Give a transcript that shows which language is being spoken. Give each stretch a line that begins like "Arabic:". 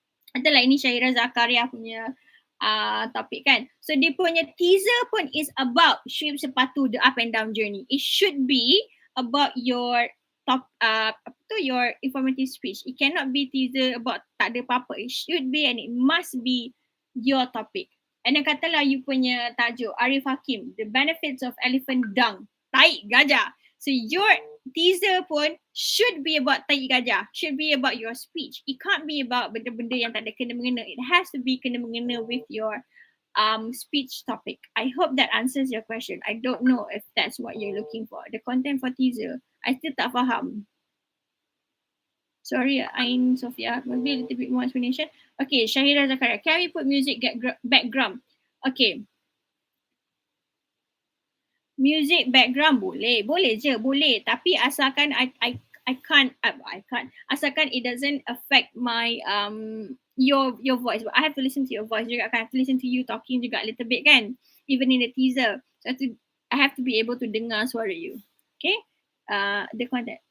Malay: Adalah ini Syahira Zakaria punya topik kan.
English: So
Malay: dia punya teaser pun
English: is about Syuib Sepatu, The Up and Down Journey. It should be about your your informative speech. It cannot be teaser about
Malay: tak ada apa-apa.
English: It should be and it must be your topic. And then
Malay: katalah you punya tajuk
English: Arif Hakim, The Benefits of Elephant Dung,
Malay: taik gajah.
English: So your teaser pun should be about
Malay: taik gajah,
English: should be about your speech. It can't be about
Malay: benda-benda yang tak ada kena-mengena.
English: It has to be kena-mengena with your speech topic. I hope that answers your question. I don't know if that's what you're looking for. The content for teaser, I still
Malay: tak faham.
English: Sorry, Ain Sophia, maybe a little bit more explanation. Okay, Syahira Zakaria, can we put music background? Okay.
Malay: Music background boleh je, boleh. Tapi asalkan
English: I can't, asalkan it doesn't affect my your voice. But I have to listen to your voice juga kan. I have to listen to you talking juga a little bit kan. Even in the teaser. So I have to be able to
Malay: dengar suara
English: you. Okay. The content.